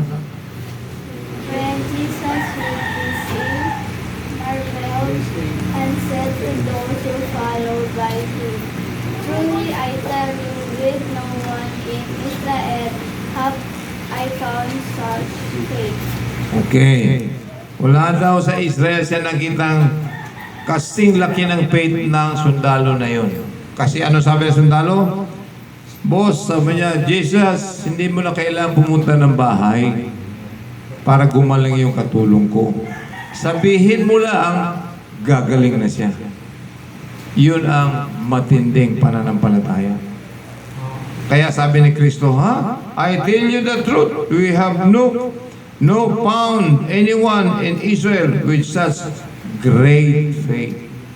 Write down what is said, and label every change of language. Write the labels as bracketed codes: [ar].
[en] When Jesus heard this, he marveled and said to those who followed by him, Truly I tell you, with no one in Israel have I found such faith. Okay. [tl] Wala daw sa Israel siya nakitang kasing laki ng faith ng sundalo na yun. Kasi ano sabi ng sundalo? Boss, sabi niya, Jesus, hindi mo na kailangan pumunta ng bahay para gumaling yung katulong ko. Sabihin mo lang, gagaling na siya. Yun ang matinding pananampalataya. Kaya sabi ni Kristo, [en] I tell you the truth, we have no found anyone in Israel with such great faith.